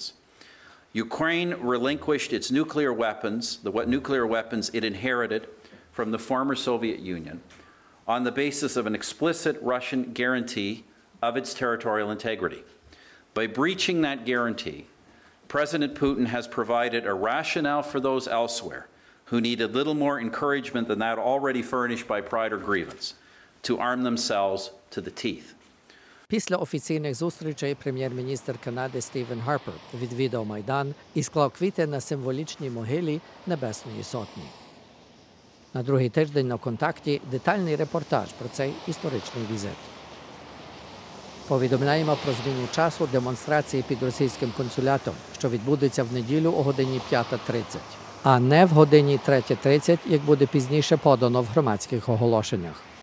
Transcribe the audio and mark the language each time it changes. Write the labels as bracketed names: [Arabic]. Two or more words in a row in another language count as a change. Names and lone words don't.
[English] Ukraine relinquished its nuclear weapons, the nuclear weapons it inherited from the former Soviet Union on the basis of an explicit Russian guarantee of its territorial integrity. By breaching that guarantee, President Putin has provided a rationale for those elsewhere who needed little more encouragement than that already furnished by pride or grievance to arm themselves to the teeth. [Ukrainian] Після офіційних зустрічей прем'єр-міністр Канади Стівен Харпер відвідав Майдан і склав квіти на символічній могилі Небесної Сотні. На другий тиждень на «Контакті» детальний репортаж про цей історичний візит. Повідомляємо про зміну часу демонстрації під російським консулятом, що відбудеться в неділю о годині 5:30, а не в годині 3:30, як буде пізніше подано в громадських оголошеннях.